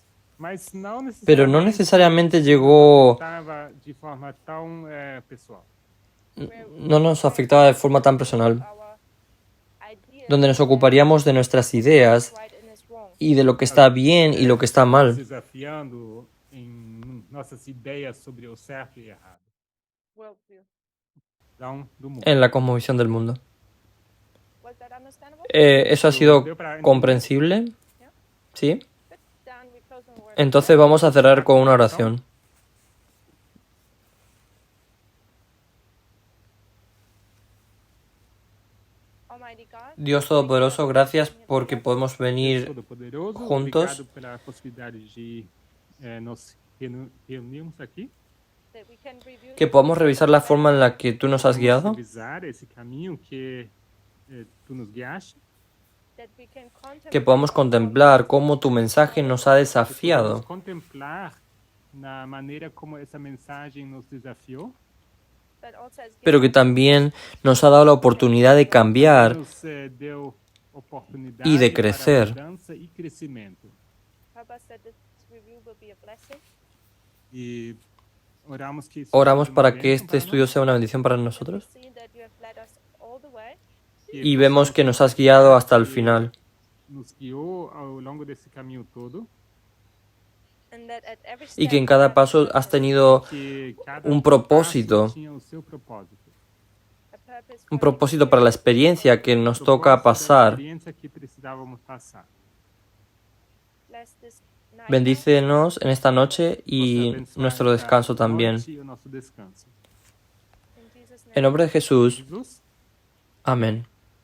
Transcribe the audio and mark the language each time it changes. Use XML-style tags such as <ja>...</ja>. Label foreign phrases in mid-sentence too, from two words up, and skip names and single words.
<pt>Mas não</pt> <es>Pero no necesariamente llegó,</es> <pt>estava de forma tão pessoal.</pt> <es>no nos afectaba de forma tan personal,</es> <en>Our ideas</en> <es>donde nos ocuparíamos de nuestras ideas</es> <en>right and is wrong.</en> <es>y de lo que está bien y lo que está</es> <pt>Nos</pt> <es>mal</es> <pt>desafiando em nossas ideias sobre o certo e errado.</pt> <en>Worldview.</en> <pt>Visão do mundo.</pt> <es>en la cosmovisión del mundo.</es> <en>Was that understandable?</en> <es>¿Eso ha sido comprensible? ¿Sí?</es> <en>Good. Dan, we close on word.</en> <es>Entonces vamos a cerrar con una oración.</es> <en>Almighty God,</en> <es>Dios Todopoderoso, gracias porque podemos</es> <pt>Deus</pt> <es>venir</es> <pt>Todo-Poderoso,</pt> <es>juntos.</es> <pt>obrigado pela possibilidade de nos reunirmos aqui.</pt> <en>that we can review</en> <es>Que podamos revisar la forma en la que tú nos has</es> <pt>Vamos</pt> <es>guiado,</es> <pt>revisar esse caminho que tu nos guiaste,</pt> <en>that we can contemplate</en> <es>que podamos contemplar cómo tu mensaje nos ha</es> <pt>que</pt> <es>desafiado,</es> <pt>podemos contemplar na maneira como essa mensagem nos desafiou,</pt> <en>but also has</en> <es>pero que también nos ha dado la oportunidad de cambiar</es> <pt>nos deu oportunidade</pt> <es>y de</es> <pt>para</pt> <es>crecer.</es> <pt>mudança e crescimento.</pt> <en>help us that this review will be a blessing.</en> <pt>E oramos que isso Oramos seja uma</pt> <es>para que</es> <pt>bênção</pt> <es>este</es> <pt>para</pt> <es>estudio</es> <pt>nós,</pt> <es>sea una bendición para</es> <en>We</en> <es>nosotros</es> <en>see that you have led us all the way,</en> <pt>que</pt> <es>y vemos que nos has guiado hasta el final</es> <pt>nos guiou ao longo desse caminho todo,</pt> <en>and that at every step</en> <es>y que en</es> <en>you</en> <es>cada</es> <en>have</en> <es>paso</es> <en>given</en> <es>has</es> <en>us</en> <es>tenido</es> <pt>que cada</pt> <es>un propósito,</es> <pt>passo tinha o seu propósito.</pt> <en>a purpose</en> <es>un</es> <en>for</en> <es>propósito para la experiencia que nos toca</es> <pt>Propósito da</pt> <es>pasar.</es> <pt>experiência que precisávamos passar.</pt> <en>bless this night</en> <es>Bendícenos en esta noche</es> <pt>Possa</pt> <es>y</es> <pt>abençoar</pt> <es>nuestro</es> <pt>esta</pt> <es>descanso también.</es> <pt>noite e o nosso descanso.</pt> <en>in Jesus' name.</en> <es>En nombre de Jesús,</es> <pt>Jesus.</pt> <es>amén.</es>